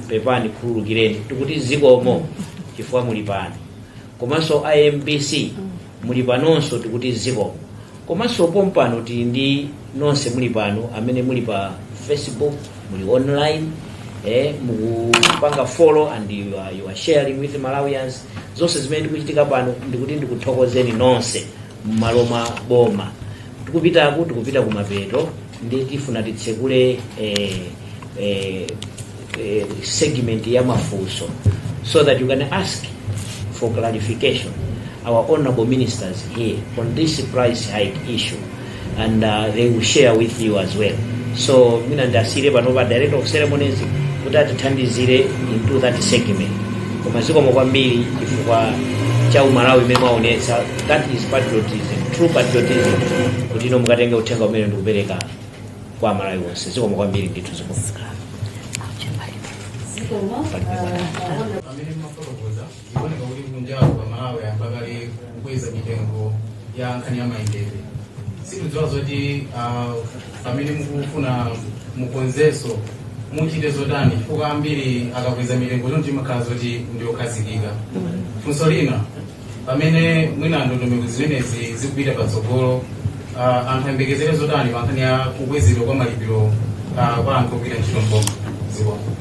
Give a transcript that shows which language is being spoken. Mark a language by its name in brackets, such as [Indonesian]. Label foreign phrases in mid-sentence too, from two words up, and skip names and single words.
[Nyanja] pepani khululukireni tikuti zikomo chifukwa muli pano komanso MBC muli panonso tikuti zikomo komanso pompano ndi nonse muli pano amene muli pa Facebook muli online mukupanga [English] follow and you are sharing with Malawians [Nyanja] zonse zimene ndikuchitika pano ndikuti ndikuthokozeni nonse m'malo mwa boma tikupita kumapeto ndi tifuna titsekule [English] segment [Nyanja] ya mafunso [English] so that you can ask for clarification our honorable ministers here on this price hike issue and they will share with you as well. [Nyanja] So mina ndasire panopa [English] director of ceremonies [Nyanja] kuti atithandizire [English] into that segment [Nyanja] koma zikomo kwambiri chifukwa cha Malawi imene mwaonetsa [English] that is patriotism, true patriotism [Nyanja] kuti ino mukatenge uthenga umene ndikupereka kwa Malawi wonse zikomo kwambiri ndithu zikomo amene mafotokoza ikuoneka kuti kunjawo kwa Malawi ambakali kukweza mitengo ya nkhani ya maendedwe sikudziwa zoti amene mukufuna mukonzeso muchite zotani chifukwa ambiri akakweza mitengo zonti makhala zoti ndiokhazikika funso lina pamene mwina ndondomeko zimenezi zikupita patsogolo anthu ayembekezere zotani pa nkhani ya kukwezedwa kwa malipiro kwa anthu ogwira ntchito mboma zikomo